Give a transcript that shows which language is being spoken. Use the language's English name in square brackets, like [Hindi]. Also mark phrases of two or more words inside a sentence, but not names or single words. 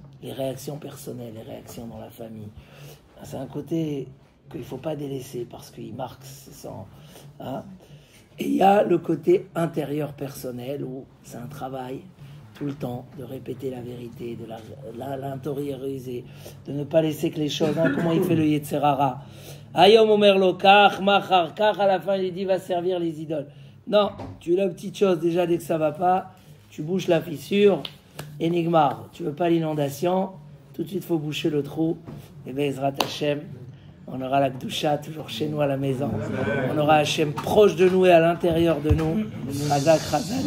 [French] Les réactions personnelles, les réactions dans la famille. C'est un côté qu'il ne faut pas délaisser parce qu'il marque son... Et il y a le côté intérieur personnel où c'est un travail tout le temps de répéter la vérité, de l'intérioriser, de ne pas laisser que les choses, comment il fait le Yetzer Hara. [Hebrew] היום אומר לו כך, מחר כך, [French] à la fin il dit va servir les idoles. Non, tu as la petite chose déjà dès que ça va pas, tu bouches la fissure Enigmar, tu veux pas l'inondation, tout de suite faut boucher le trou. Et [Hebrew] בעזרת השם, [French] on aura la Gdusha toujours chez nous à la maison. On aura Hashem proche de nous et à l'intérieur de nous.